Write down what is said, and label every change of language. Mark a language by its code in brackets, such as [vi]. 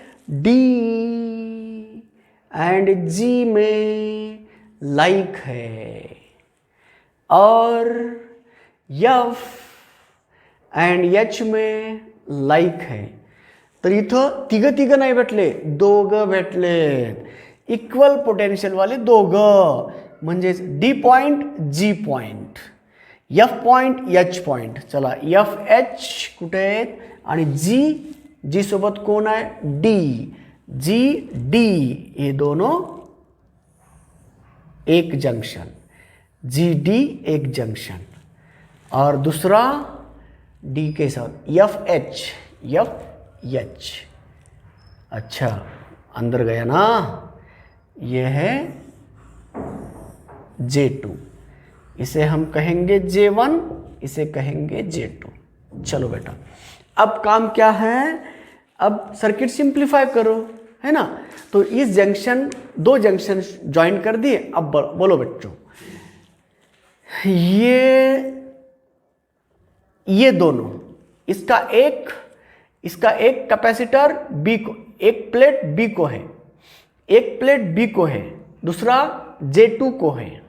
[hi] D and जी में like है और एफ एंड एच में लाइक है. [mr] तर इथं तिघं नाही भेटले, दोघं भेटले. इक्वल पोटेन्शियलवाले दोघं, म्हणजेच डी पॉइंट जी point, F point H point. चला, एफ एच कुठे आहेत आणि जी सोबत कोण आहे? [hi] डी. जी डी, ये दोनों एक जंक्शन, जी डी एक जंक्शन. और दूसरा डी के साथ एफ एच. अच्छा, अंदर गया ना. ये है J2, इसे हम कहेंगे J1, इसे कहेंगे J2. चलो बेटा, अब काम क्या है? अब सर्किट सिंप्लीफाई करो, है ना. तो इस जंक्शन, 2 जंक्शन ज्वाइन कर दिए. अब बोलो बच्चों, ये दोनों, इसका एक कैपेसिटर बी को, एक प्लेट बी को है, एक प्लेट बी को है, दूसरा J2 को है.